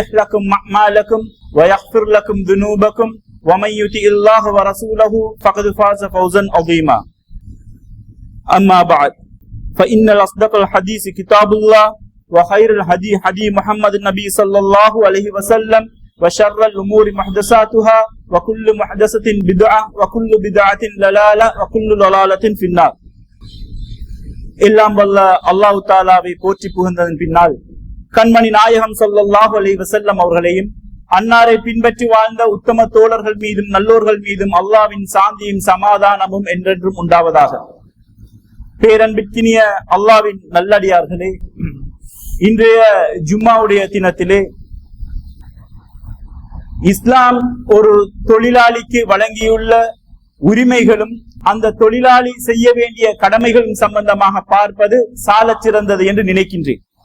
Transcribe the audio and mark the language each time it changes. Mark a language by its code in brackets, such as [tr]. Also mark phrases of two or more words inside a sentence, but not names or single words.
[ar] لكم أعمالكم ويغفر لكم ذنوبكم ومن يطع الله ورسوله فقد فاز فوزا عظيما أما بعد فإن الأصدق الحديث كتاب الله وخير الهدي هدي محمد النبي صلى الله عليه وسلم وشر الأمور محدثاتها وكل محدثة بدعة وكل بدعة ضلالة وكل ضلالة في النار. [ta] எல்லாம் வல்ல அல்லாஹ் தஆலாவை போற்றி புகழ்ந்ததன் பின்னால் கண்மணி நாயகம் [ar] صلى الله عليه وسلم [ta] அவர்களையும் அன்னாரை பின்பற்றி வாழ்ந்த உத்தம தோழர்கள் மீதும் நல்லோர்கள் மீதும் அல்லாஹ்வின் சாந்தியும் சமாதானமும் என்றென்றும் உண்டாவதாக. பேரன்பிற்கினிய அல்லாஹ்வின் நல்லடியார்களே, இன்றைய ஜும்மாவுடைய தினத்திலே இஸ்லாம் ஒரு தொழிலாளிக்கு வழங்கியுள்ள உரிமைகளும் அந்த தொழிலாளி செய்ய வேண்டிய கடமைகளும் சம்பந்தமாக பார்ப்பது சாலச் சிறந்தது என்று நினைக்கின்றேன்.